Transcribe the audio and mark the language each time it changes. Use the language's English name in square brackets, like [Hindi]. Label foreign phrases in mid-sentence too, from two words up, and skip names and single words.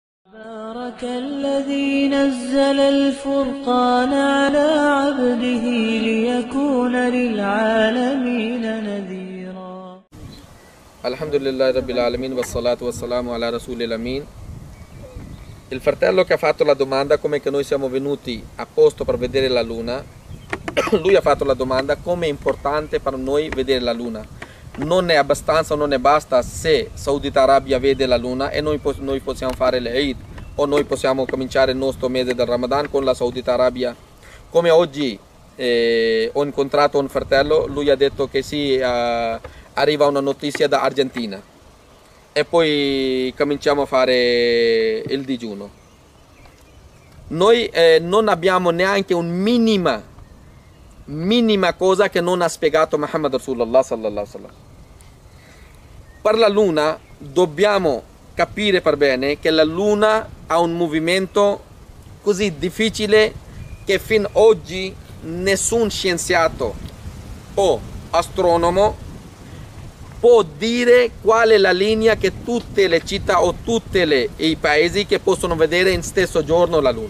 [Arabic] بارك الذي نزل الفرقان على عبده ليكون للعالمين نذيرا. الحمد لله رب العالمين والصلاة والسلام على الرسول الأمين. [Italian] Il fratello che ha fatto la domanda come che noi siamo venuti a posto per vedere la luna, lui ha fatto la domanda come è importante per noi vedere la luna. Non è abbastanza, non è basta se Saudita Arabia vede la luna e noi possiamo fare l'Eid o noi possiamo cominciare il nostro mese del Ramadan con la Saudita Arabia. Come oggi ho incontrato un fratello, lui ha detto che sì, arriva una notizia da Argentina e poi cominciamo a fare il digiuno. Noi non abbiamo neanche un minima cosa che non ha spiegato Muhammad Rasulullah [Arabic] صلى الله عليه وسلم. [Italian] Per la luna dobbiamo capire per bene che la luna ha un movimento così difficile che fin oggi nessun scienziato o astronomo può dire qual è la linea che tutte le città o tutti i paesi che possono vedere in stesso giorno la luna.